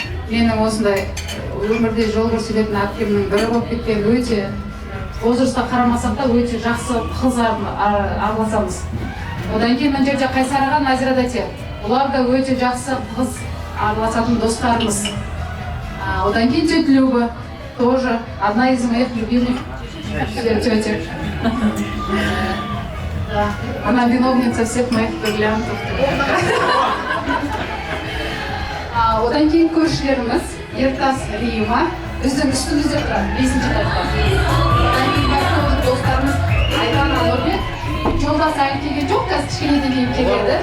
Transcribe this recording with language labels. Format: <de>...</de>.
<kk>Менің осындай өмірде жол көрсететін әпкемнің бірі болып кеткен, өте возрастқа қарамасақ та өте жақсы қыз араласамыз. Одан кейін мына жерде Қайсар аға, Назира тәте. Олар да өте жақсы қыз араласатын достарымыз. Одан кейін</kk> <ru>тетя Люба, тоже одна из моих любимых тетек. Она виновница всех моих бриллиантов.</ru> <kk>Одан кейін көршілеріміз Ертас Рима, біздің үстімізде тұрады, 5-ші этажда. Одан кейін барлық достарымыз Айдан Алорбек, жолда сайын келген жоқ, қазір кішкенеден кейін келеді.</kk>